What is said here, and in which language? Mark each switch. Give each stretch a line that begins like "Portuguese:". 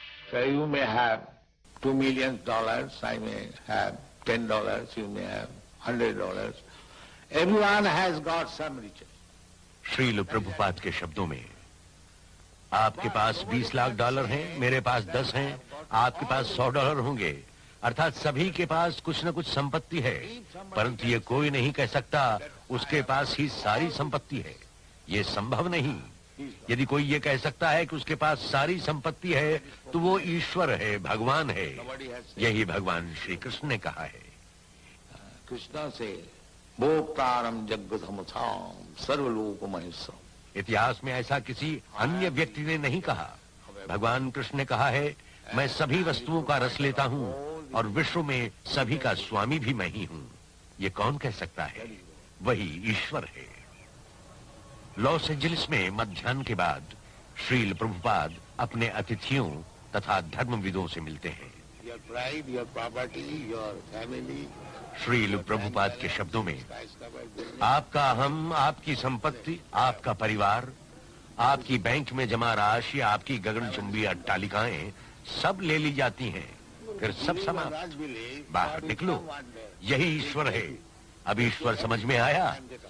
English: So you may have $2 million, I may have $10, you may have $100. Everyone has got some riches.
Hindi: Srila Prabhupada के शब्दों में, आपके पास $20 लाख हैं, मेरे पास 10 हैं, आपके पास $100 होंगे। अर्थात सभी के पास कुछ न कुछ संपत्ति है, परंतु ये कोई नहीं कह सकता उसके पास ही सारी संपत्ति है। ये संभव नहीं। यदि कोई ये कह सकता है कि उसके पास सारी संपत्ति है, तो वो ईश्वर है, भगवान है। यही भगवान श्री कृष्ण ने कहा है।
Sanskrit: कृष्ण से भोक्तारम जगदमथाम सर्वलोक महेश्वरम।
Hindi: इतिहास में ऐसा किसी अन्य व्यक्ति ने नहीं कहा। भगवान कृष्ण ने कहा है, मैं सभी वस्तुओं का रस लेता हूँ और विश्व में सभी का स्वामी भी मैं ही हूँ। ये कौन कह सकता है? वही ईश्वर है। लॉस एंजलिस में मध्याह्न के बाद श्रील प्रभुपाद अपने अतिथियों तथा धर्मविदों से मिलते हैं।
English: Your pride, your property, your family.
Hindi: Srila Prabhupada के शब्दों में, आपका अहम, आपकी संपत्ति, आपका परिवार, आपकी बैंक में जमा राशि, आपकी गगनचुंबी अट्टालिकाएं सब ले ली जाती हैं, फिर सब समाप्त। बाहर निकलो, यही ईश्वर है। अब ईश्वर समझ में आया?